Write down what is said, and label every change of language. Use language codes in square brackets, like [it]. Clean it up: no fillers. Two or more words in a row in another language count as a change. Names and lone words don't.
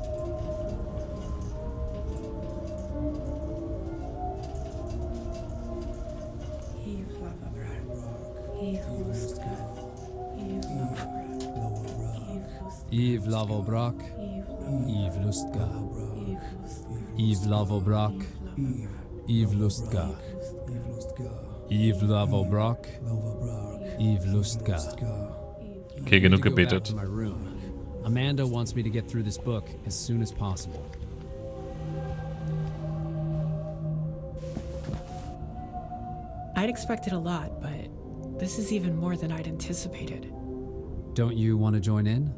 [de] Eve Lavobrak, Eve Lusst'ghaa. Eve Lavobrak, Eve Lusst'ghaa. Eve Lavobrak, Eve Lusst'ghaa. Okay, genug gebetet. [en] Amanda wants me to get through this book as soon as possible. I'd expected a lot, but this is even more than I'd anticipated. Don't you want to join in?